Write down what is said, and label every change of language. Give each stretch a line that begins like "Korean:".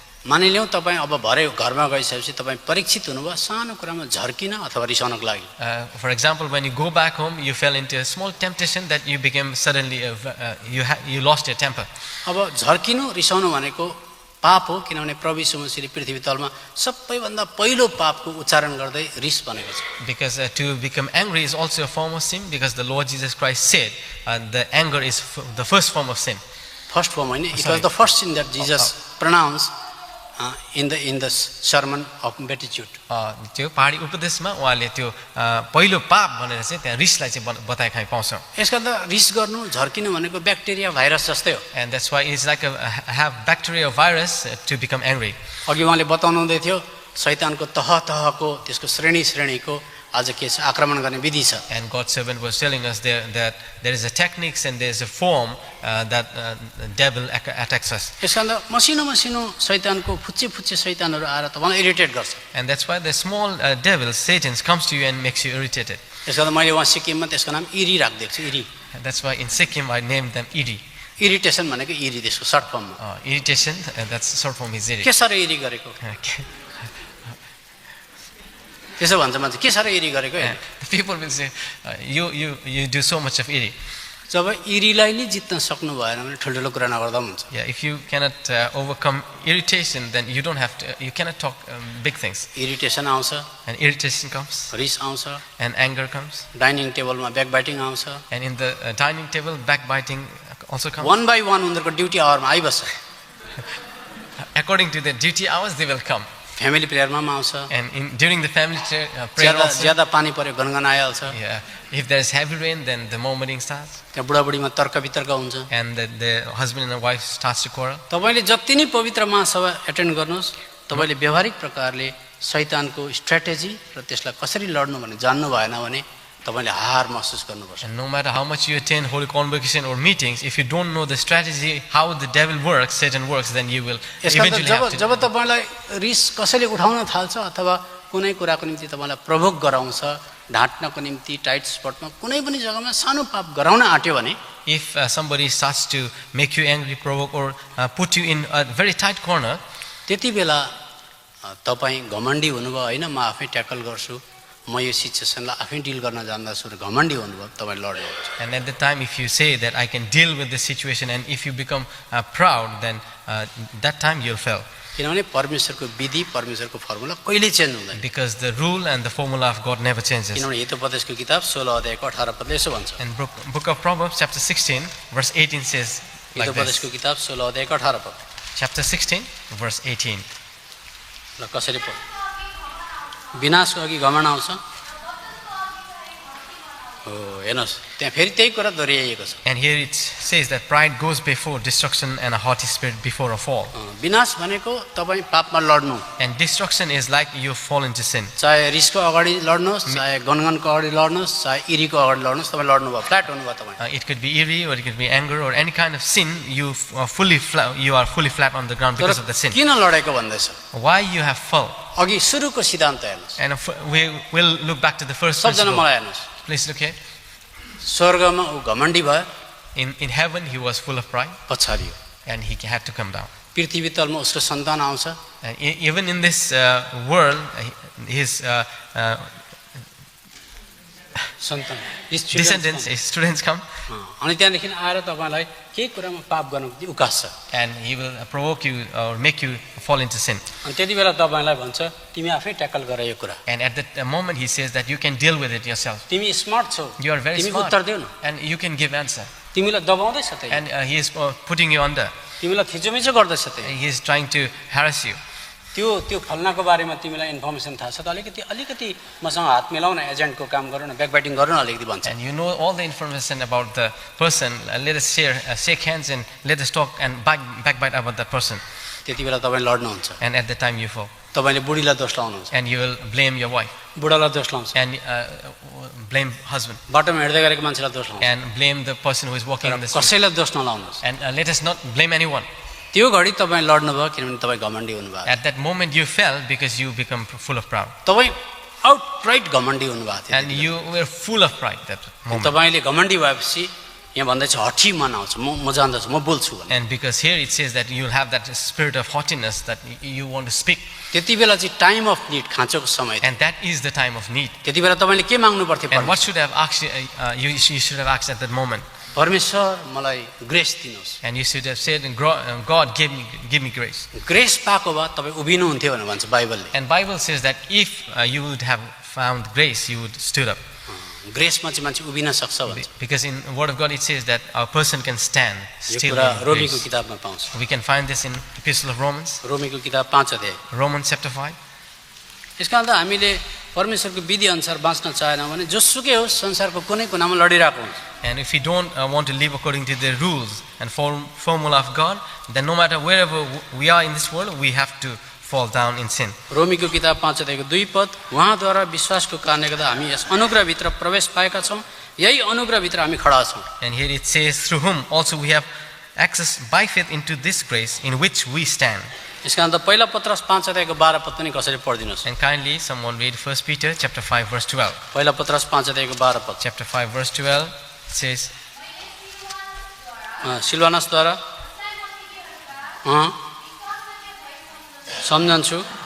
Nepali: मानिलिउँ तपाईँ अब भरे घरमा गइसकेपछि तपाईँ परीक्षित हुनुभयो सानो कुरामा झर्किन अथवा रिसाउनको लागि।
English: For example, when you go back home, you fell into a small temptation that you became suddenly you lost your temper.
Nepali: अब झर्किनु रिसाउनु भनेको पाप हो, किनभने प्रभु यीशु मसीहले पृथ्वी तलमा सबैभन्दा पहिलो पापको उच्चारण गर्दै रिस भनेको छ।
English: Because to become angry is also a form of sin, because the Lord Jesus Christ said the anger is the first form of sin. First form
Nepali: होइन,
English: it was the first sin that Jesus pronounced in the sermon of beatitude.
Nepali: त्यो पहाडी उपदेशमा उहाँले त्यो पहिलो पाप भनेर चाहिँ त्यहाँ रिसलाई चाहिँ बताएका पाउँछौँ। यसका त रिस गर्नु झर्किनु भनेको ब्याक्टेरिया भाइरस जस्तै हो।
English: And that's why it's like have bacteria or virus to become angry.
Nepali: अघि उहाँले बताउनु हुँदै थियो शैतानको तहको त्यसको श्रेणीको आज के छ आक्रमण गर्ने विधि छ
English: And God's servant was telling us there that there is a techniques and there is a form that devil attacks us.
Nepali: यसकारण मसिनो मसिनो शैतानको फुच्चे फुच्चे शैतानहरू आएर तपाईलाई इरिटेट गर्छ
English: And that's why the small devil, Satan, comes to you and makes you irritated.
Nepali: यसकारण मैले वहाँ सिक्किममा त्यसको नाम इरी राखिदिएको छु eri
English: And that's why in Sikkim I named them Iri.
Nepali: Irritation भनेको इरी त्यसको सर्ट फर्ममा
English: Irritation, that's short form is Iri.
Nepali: के साह्रो इरी गरेको त्यसो भन्छ मान्छे के साह्रो इरी गरेको
English: And the people will say, you do so much of Iri.
Nepali: जब इरीलाई नै जित्न सक्नु भएन भने ठुल्ठुलो कुरा नगर्दा पनि हुन्छ
English: Yeah, if you cannot overcome irritation, then you don't have to. You cannot talk big things.
Nepali: Irritation आउँछ
English: And irritation comes,
Nepali: रिस आउँछ
English: and anger comes,
Nepali: डाइनिङ टेबलमा ब्याकबाइटिङ आउँछ
English: and in the dining table, backbiting also comes. One by one
Nepali: उनीहरूको duty आवरमा आइबस्छ
English: According to the duty hours, they will come.
Nepali: Family प्रेयरमा पनि आउँछ
English: And during the family prayer
Nepali: ज्यादा
English: also,
Nepali: ज्यादा पानी पर्यो गनगन आइहाल्छ
English: yeah, if there is heavy rain, then the murmuring starts,
Nepali: त्यहाँ बुढाबुढीमा तर्क वितर्क हुन्छ
English: and the husband and the wife starts to quarrel.
Nepali: तपाईँले जति नै पवित्र महासभा एटेन्ड गर्नुहोस् तपाईँले व्यवहारिक प्रकारले शैतानको स्ट्र्याटेजी र त्यसलाई कसरी लड्नु भन्ने जान्नु भएन भने तपाईँले हार महसुस गर्नुपर्छ
English: And no matter how much you attend holy convocation or meetings, if you don't know the strategy, how the devil works, Satan works, then you will
Nepali: यसकारण
English: eventually
Nepali: जब
English: have to.
Nepali: जब तपाईँलाई रिस कसैले उठाउन थाल्छ अथवा कुनै कुराको निम्ति तपाईँलाई प्रोभोक गराउँछ ढाँट्नको निम्ति टाइट स्पटमा कुनै पनि जग्गामा सानो पाप गराउन आँट्यो भने
English: If somebody starts to make you angry, provoke, or put you in a very tight corner,
Nepali: त्यति बेला तपाईँ घमण्डी हुनुभयो होइन म आफै ट्याकल गर्छु म यो सिचुएसनलाई आफै डिल गर्न जान्दछु र घमण्डी हुनुभयो तपाईँ लड्नुहुन्छ
English: and at the time if you say that I can deal with the situation, and if you become proud, then that time you'll fail.
Nepali: किनभने परमेश्वरको विधि परमेश्वरको फर्मुला कहिले चेन्ज हुँदैन
English: Because the rule and the formula of God never changes.
Nepali: किनभने हितोपदेशको किताब 16 अध्यायको 18 पदले यसो भन्छ
English: And book of Proverbs chapter 16 verse 18 says like this.
Nepali: हितोपदेशको किताब 16 अध्यायको 18 पद
English: Chapter 16 verse 18.
Nepali: ल कसरी पढ विनाशको अघि घमण्ड आउँछ हो हेर्नुहोस् त्यहाँ फेरि त्यही कुरा दोहोऱ्याइएको छ
English: And here it says that pride goes before destruction and a haughty spirit before a fall.
Nepali: विनाश भनेको तपाईँ पापमा लड्नु
English: And destruction is like you fall into sin.
Nepali: चाहे रिसको अगाडि लड्नुहोस् चाहे गनगनको अगाडि लड्नुहोस् चाहे इरीको अगाडि लड्नुहोस् तपाईँ लड्नुभयो फ्ल्याट हुनुभयो तपाईँ
English: It could be eerie or it could be anger or any kind of sin. You are fully flat on the ground because of the sin.
Nepali: किन लडेको भन्दैछ
English: Why you have fall?
Nepali: अघि सुरुको सिद्धान्त हेर्नुहोस्
English: And we will look back to the first
Nepali: सबजना
English: principle.
Nepali: मलाई हेर्नुहोस्
English: Please look here.
Nepali: स्वर्गमा ऊ घमण्डी भयो
English: In heaven he was full of pride
Nepali: पछाडियो
English: and he had to come down.
Nepali: पृथ्वी तलमा उसको सन्तान आउँछ
English: And even in this world, his
Nepali: सन्तान
English: his descendants, his students come,
Nepali: अनि त्यहाँदेखि आएर तपाईँलाई केही कुरामा पाप गर्नु उकास्छ
English: and he will provoke you or make you fall into sin.
Nepali: अनि त्यति बेला तपाईँलाई भन्छ तिमी आफै ट्याकल गर यो कुरा
English: And at that moment he says that you can deal with it yourself.
Nepali: तिमी स्मार्ट छौ
English: You are very
Nepali: तिमी
English: smart
Nepali: उत्तर देऊ न
English: and you can give answer.
Nepali: तिमीलाई दबाउँदैछ त्यही
English: And he is putting you under.
Nepali: तिमीलाई थिचोमिचो गर्दैछ त्यही
English: He is trying to harass you.
Nepali: त्यो फल्नाको बारेमा तिमीलाई इन्फर्मेसन थाहा छ त अलिकति मसँग हात मिलाउ न एजेन्टको काम गरौँ न ब्याकबाइटिङ गरौँ न अलिकति भन्छ
English: And you know all the information about the person. Let us shake hands and let us talk and backbite about that person.
Nepali: त्यति बेला तपाईँ लड्नुहुन्छ
English: And at the time you fall.
Nepali: तपाईँले बुढीलाई दोष लाउनुहुन्छ
English: And you will blame your wife
Nepali: बुढालाई दोष लाउँछ
English: and blame husband
Nepali: बाटोमा हिँड्दै गरेको मान्छेलाई दोष लाउँछ
English: and blame the person who is walking in the street.
Nepali: कसैलाई दोष नलाउनुहोस्
English: And let us not blame anyone.
Nepali: त्यो घडी तपाईँ लड्नुभयो किनभने तपाईँ घमण्डी हुनुभयो
English: At that moment you fell because you become full of pride.
Nepali: तपाईँ आउटराइट घमण्डी हुनुभएको थियो
English: And you were full of pride that moment.
Nepali: तपाईँले घमण्डी भएपछि यहाँ भन्दैछ हठी मन आउँछ म जान्दछु म बोल्छु भने
English: And because here it says that you will have that spirit of haughtiness that you want to speak.
Nepali: त्यति बेला चाहिँ
English: time of need
Nepali: खाँचोको समय थियो
English: And that is the time of need.
Nepali: त्यति बेला तपाईँले के माग्नु पर्थ्यो
English: And what should have asked you should have asked at that moment.
Nepali: परमेश्वर मलाई ग्रेस दिनुहोस्
English: And you should have said, God give me grace.
Nepali: Grace पाएको भए तपाईँ उभिनुहुन्थ्यो भनेर भन्छ बाइबलले
English: And Bible says that if you would have found grace, you would stood up.
Nepali: ग्रेसमा चाहिँ मान्छे उभिन सक्छ भन्छ
English: Because in the Word of God it says that a person can stand
Nepali: यो
English: still
Nepali: कुरा
English: in
Nepali: रोमीको
English: grace.
Nepali: किताबमा पाउँछ
English: We can find this in Epistle of Romans,
Nepali: रोमीको किताब 5 अध्याय
English: Romans chapter 5.
Nepali: यसका अन्त हामीले परमेश्वरको विधि अनुसार बाँच्न चाहेनौँ भने जोसुकै होस् संसारको कुनै कुनामा लडिरहेको हुन्छ
English: And if we don't want to live according to the rules and formula of God, then no matter wherever we are in this world, we have to fall down in sin.
Nepali: रोमीको किताब 5 अध्यायको 2 पद, उहाँद्वारा विश्वासको कारणले गर्दा हामी यस अनुग्रहभित्र प्रवेश पाएका छौँ, यही अनुग्रहभित्र हामी खडा छौँ।
English: And here it says, through whom also we have access by faith into this grace in which we stand.
Nepali: यसका अन्त पहिला पत्रस 5 अध्यायको 12 पद पनि कसरी पढिदिनुहोस्।
English: And kindly someone read 1 Peter chapter 5 verse 12.
Nepali: पहिला पत्रस 5 अध्यायको 12 पद।
English: Chapter 5 verse 12 says,
Nepali: सिलवानसद्वारा सम्झन्छु।